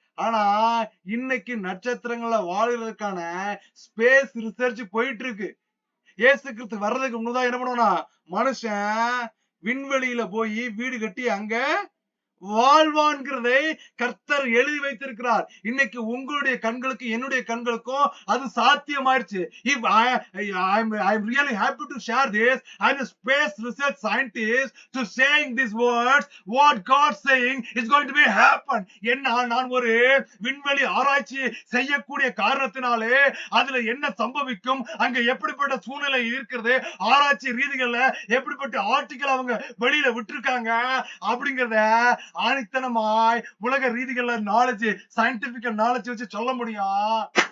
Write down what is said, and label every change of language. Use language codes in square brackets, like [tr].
[ta] ஆனா இன்னைக்கு நட்சத்திரங்கள வாழ்றதுக்கான space research போயிட்டு இருக்கு. இயேசு கிறிஸ்து வர்றதுக்கு முன்னதான் என்ன பண்ணுவோம்னா, மனுஷன் விண்வெளியில போய் வீடு கட்டி அங்க வாழ்வான்கிறதை கர்த்தர் எழுதி வைத்திருக்கிறார். இன்னைக்கு உங்களுடைய கண்களுக்கு என்னுடைய கண்களுக்கும் அது சாத்தியமாயிருச்சு. [en] If I'm really happy to share this. I'm a space research scientist to saying these words. What God saying is going to be happen. [ta] நான் ஒரு விண்வெளி ஆராய்ச்சி செய்யக்கூடிய காரணத்தினாலே அதுல என்ன சம்பவிக்கும், அங்க எப்படிப்பட்ட சூழ்நிலை இருக்கிறது, ஆராய்ச்சி ரீதிகள்ல எப்படிப்பட்ட ஆர்டிக்கல் அவங்க வெளியில விட்டுருக்காங்க அப்படிங்கறத ஆணித்தனமாய் உலக ரீதிகள்ல நாலேஜ், சயின்டிபிக்கல் நாலேஜ் வச்சு சொல்ல முடியும்.